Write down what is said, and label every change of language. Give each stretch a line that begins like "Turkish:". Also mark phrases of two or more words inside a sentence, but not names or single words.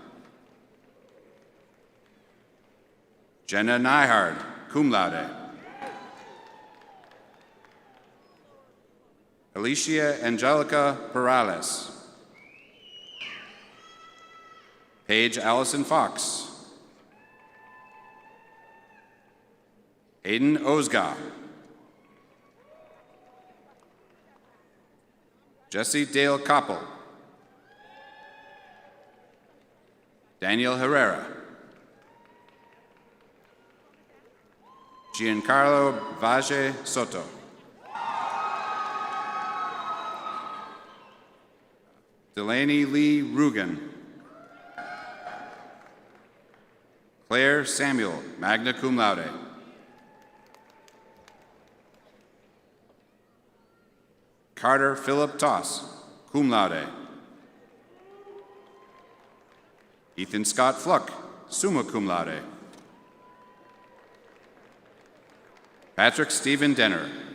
Latin: Jenna Nyhard, cum laude.
English: Alicia Angelica Perales. Paige Allison Fox. Aiden Ozga. Jesse Dale Koppel. Daniel Herrera. Giancarlo Valle Soto. Delaney Lee Rugen. Claire Samuel,
Latin: magna cum laude. Carter Philip Toss, cum laude. Ethan Scott Fluck, summa cum laude.
English: Patrick Stephen Denner.